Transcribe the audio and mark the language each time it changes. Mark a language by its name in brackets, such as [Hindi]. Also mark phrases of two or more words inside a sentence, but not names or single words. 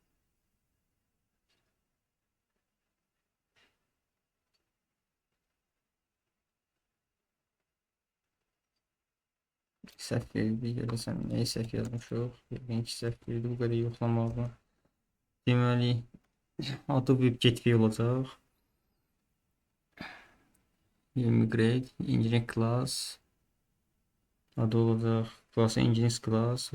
[Azerbaijani] Səhv verdi. Görəsən nəyi səhv yazmışıq? Birinci səhv verdi. Bu qədər yoxlamalı. Deməli, adı [English] web gateway [Azerbaijani] olacaq. [English] Immigrate, engineering class. [Azerbaijani] Adı olacaq. [English] Class engineering class.